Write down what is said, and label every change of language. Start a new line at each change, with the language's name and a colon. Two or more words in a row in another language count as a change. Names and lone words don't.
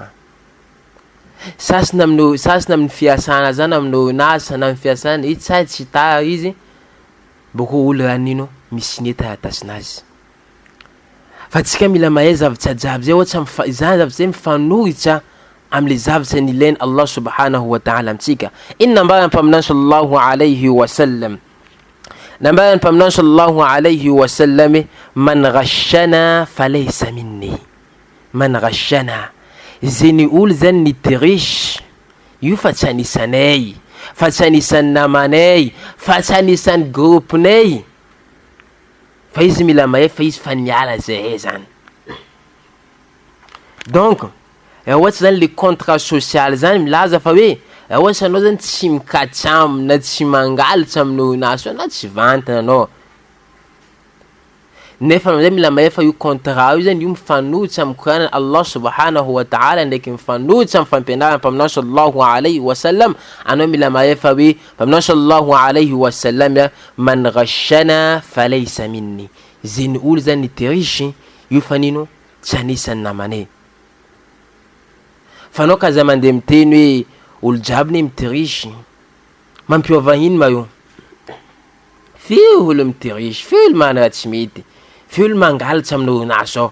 Malagasy: Sasina amin'ny fiasana zany amin'ny orinasa na amin'ny fiasana i tsy tara izy boko olo ranino misigné taratasinazy. Fa tsika mila mahay zavatra jiaby zay ohatsy zany zavatra zay mifanoritra amle zavatra ny ilainy
Arabic: الله سبحانه وتعالى
Malagasy: amitsika. Inna mbara mpaminany
Arabic: صلى الله عليه وسلم,
Malagasy: nambara mpaminany
Arabic: صلى الله عليه وسلم، من غشنا فليس مني. من غشنا,
Malagasy: zany olo zany ny triche, io fa tsy anisanay, fa tsy anisan'ny namanay, fa tsy anisan'ny groupenay, fa izy mila mahay fa izy fa niala zay zany. Donc ohatsy zany
French: le contrat social
Malagasy: zany milaza fa hoe ohatsy anao zany tsy mikatry aminy na tsy mangalatra aminao naso na tsy vantana anao, nefa amizay mila mahay fa io contrat io zany io mifanohitra amin'ny Koran'i
Arabic: الله سبحانه وتعالى
Malagasy: ndraiky mifanohitra amin'ny fampianarana mpaminany
Arabic: صلى الله عليه وسلم.
Malagasy: Anao mila mahay fa hoe mpaminany
Arabic: صلى الله عليه وسلم، من غشنا فليس مني,
Malagasy: zany olo zany ny triche, io fa nino tsy anisan'ny namanay. Fa anao kaza mandeha miteny hoe olo jiaby ne mitriche, mampiova ino ma io? Fio olo mitriche, fio olo mana raha tsy mety, fio olo mangalatra aminao naso.